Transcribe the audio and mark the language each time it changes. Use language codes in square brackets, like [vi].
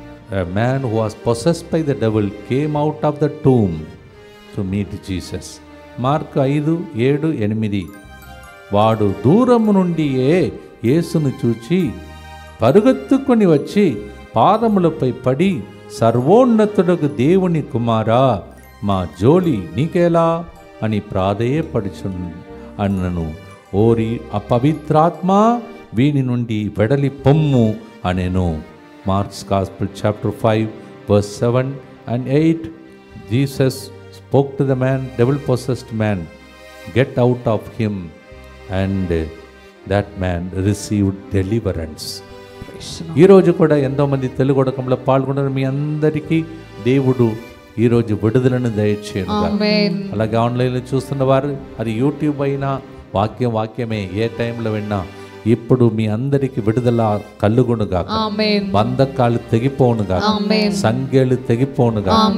[en] A man who was possessed by the devil came out of the tomb to meet Jesus. [te] Mark 5:7-8 వాడు దూరము నుండియే యేసును చూచి పరుగెత్తుకొని వచ్చి పాదములపై పడి, సర్వోన్నతుడకు దేవుని కుమారా, మా జోలి నీకేలా అని ప్రాధేయపడుచు అన్నను. ఓరి అపవిత్రాత్మ, వీని నుండి వెడలి పొమ్ము అనెను. [en] Mark's Gospel chapter 5:7-8 Jesus spoke to the man, devil-possessed man, get out of him, and that man received deliverance. [te] ఈరోజు కూడా ఎంతోమంది తెలుగు ఉడకంలో పాల్గొన్నారు. మీ అందరికీ దేవుడు ఈరోజు విడుదలను దయచేయను. అలాగే ఆన్లైన్లో చూస్తున్న వారు, అది యూట్యూబ్ అయినా వాక్యమే ఏ టైంలో విన్నా, ఇప్పుడు మీ అందరికి విడుదల కలుగునుగా, బంధకాలు తెగిపోనుగా, సంఖ్యలు తెగిపోనుగా.